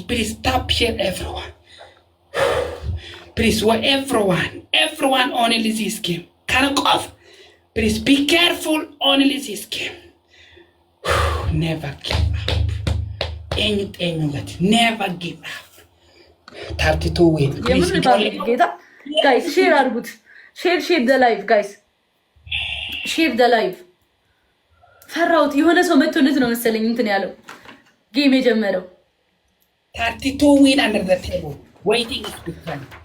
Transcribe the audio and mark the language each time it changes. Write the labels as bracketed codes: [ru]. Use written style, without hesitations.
[en] Please stop share everyone. Please everyone only this game can off. Please be careful only this game. Never give up. Anything but never give up. 32 win. Please guys share [am] አድርጉት [en] share the live guys share the live [am] ፈራውት የሆነ ሰው መጥቶለት ነው መሰለኝ እንትን ያለው ጌም የጀመረው [en] 32 win under the table waiting is different.